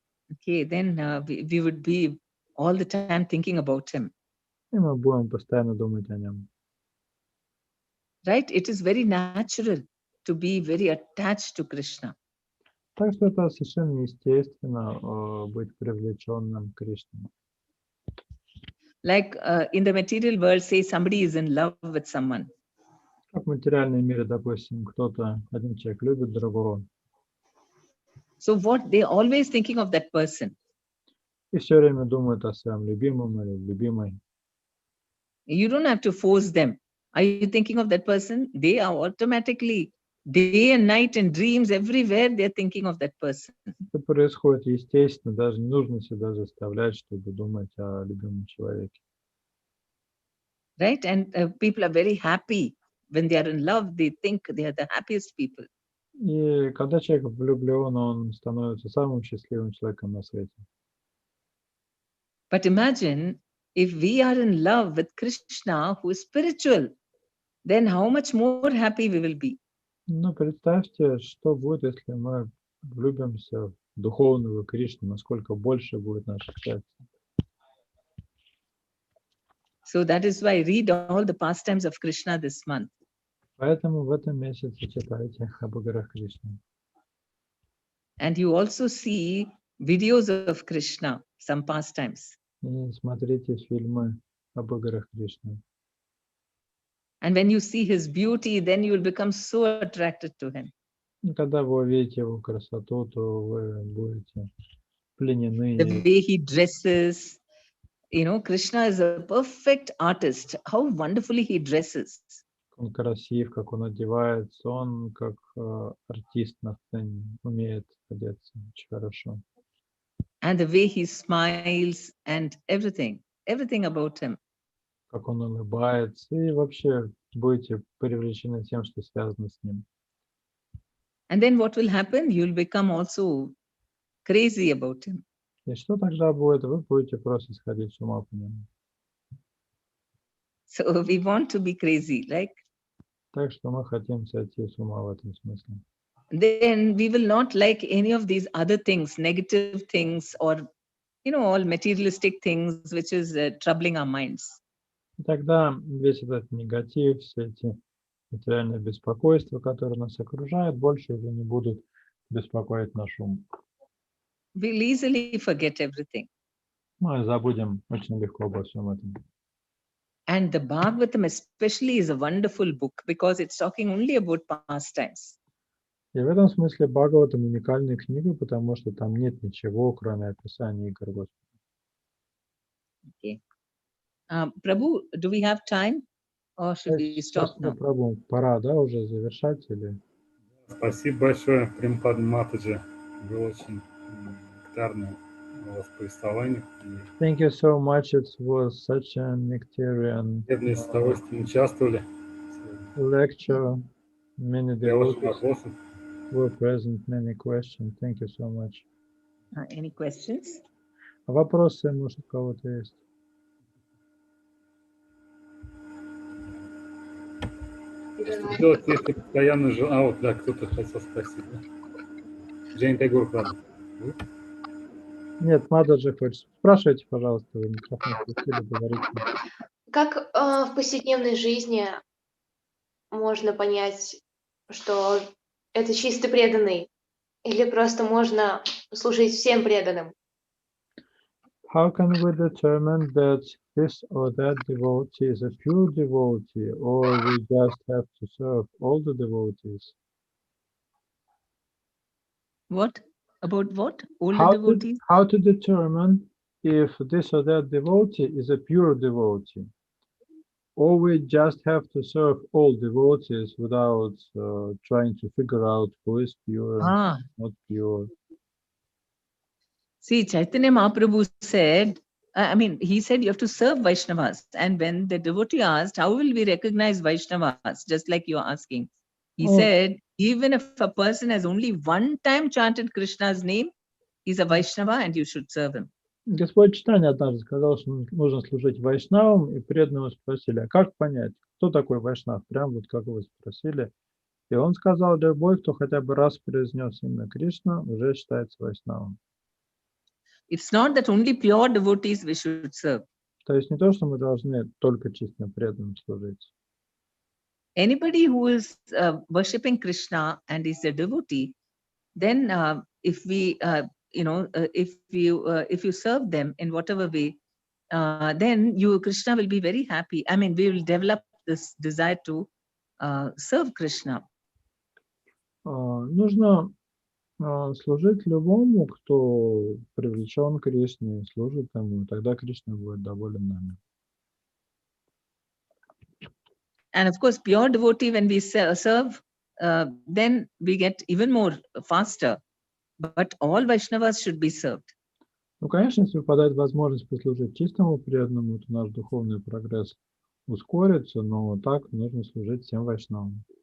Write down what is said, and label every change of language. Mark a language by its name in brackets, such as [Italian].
[English] Okay, then we would be all the time thinking about him. [Russian] И мы будем постоянно думать о нем. [English] Right? It is very natural to be very attached to Krishna. [Russian] Так что это совершенно естественно быть привлеченным к Кришне. [English] Like in the material world, say somebody is in love with someone. [Russian] Как в материальном мире, допустим, один человек любит другого, [English] So what they always thinking of that person. [Russian] и все время думает о своем любимом или любимой. [English] You don't have to force them. Are you thinking of that person? They are automatically, day and night and dreams, everywhere they're thinking of that person. [Russian] Это происходит естественно, даже не нужно себя заставлять, чтобы думать о любимом человеке. [English] Right? And people are very happy when they are in love. They think they are the happiest people. [Russian] И когда человек влюблен, он становится самым счастливым человеком на свете. [English] But imagine if we are in love with Krishna, who is spiritual, then how much more happy we will be. [Russian] Но представьте, что будет, если мы влюбимся в духовного Кришну, насколько больше будет наше счастье. [English] So that is why I read all the pastimes of Krishna this month. [Russian] Поэтому в этом месяце читайте об играх Кришны. [English] And you also see videos of Krishna, some pastimes. [Russian] И смотрите фильмы об играх Кришны. [English] And when you see his beauty, then you will become so attracted to him. [Russian] И когда вы увидите его красоту, то вы будете пленены. [English] The way he dresses, you know, Krishna is a perfect artist. How wonderfully he dresses. [Russian] Он красив, как он одевается, он как артист на сцене умеет одеться очень хорошо. [English] And the way he smiles and everything about him. [Russian] Как он улыбается, и вообще будете привлечены тем, что связано с ним. [English] And then what will happen? You'll become also crazy about him. [Russian] И что тогда будет? Вы будете просто сходить с ума по нему. [English] So we want to be crazy, like. [Russian] Так что мы хотим сойти с ума в этом смысле. [English] Then we will not like any of these other things, negative things, or, you know, all materialistic things, which is troubling our minds. [Russian] И тогда весь этот негатив, все эти материальные беспокойства, которые нас окружают, больше уже не будут беспокоить наш ум. [English] We'll easily forget everything. [Russian] Мы забудем очень легко обо всем этом. [English] And the Bhagavatam especially is a wonderful book because it's talking only about pastimes. [Russian] И в этом смысле Бхагаватам уникальная книга, потому что там нет ничего, кроме описания игр Господа. [English] Okay. Prabhu, do we have time or should we stop now? [Russian] Прабху, пора, да, уже завершать или? Спасибо большое, Према Падмини. Было очень нектарное у вас повествование. [English] Thank you so much. It was such a nectarian [Russian] С удовольствием участвовали. [English] lecture. Many [Russian] Я очень [English] devotees [Russian] вопросы. [English] were present, many questions. Thank you so much. Any questions? [Russian] Вопросы, может, у кого-то есть? Что делать, если постоянно... вот, да, кто-то хотел спросить. Да? Жень Тайгур, правда? Нет, Мададжи хочет. Спрашивайте, пожалуйста, вы микрофон включили, говорите. Как в повседневной жизни можно понять, что это чисто преданный? Или просто можно служить всем преданным? [English] How can we determine that this or that devotee is a pure devotee, or we just have to serve all the devotees? What? About what? All the devotees? How to determine if this or that devotee is a pure devotee, or we just have to serve all devotees without trying to figure out who is pure and not pure? See, Chaitanya Mahaprabhu said, he said you have to serve Vaishnavas. And when the devotee asked, how will we recognize Vaishnavas? Just like you're asking. He said, even if a person has only one time chanted Krishna's name, he's a Vaishnava and you should serve him. [Russian] Господь Чайтанья однажды сказал, что нужно служить вайшнавам, и преданные спросили, а как понять, кто такой вайшнав? Прям вот как вы спросили. И он сказал, любой, кто хотя бы раз произнес имя Кришна, уже считается вайшнавом. [English] It's not that only pure devotees we should serve. [Russian] То есть не то, что мы должны только чисто преданным служить. [English] Anybody who is worshipping Krishna and is a devotee, then if we, if you serve them in whatever way, then Krishna will be very happy. I mean, we will develop this desire to serve Krishna. [Russian] Нужно служить любому, кто привлечен к Кришне, служит ему, тогда Кришна будет доволен нами. [English] And of course, pure devotee, when we serve, then we get even more faster. But all Vaishnavas should be served. [Russian] Ну, конечно, если выпадает возможность послужить чистому преданному, то наш духовный прогресс ускорится, но так нужно служить всем вайшнавам.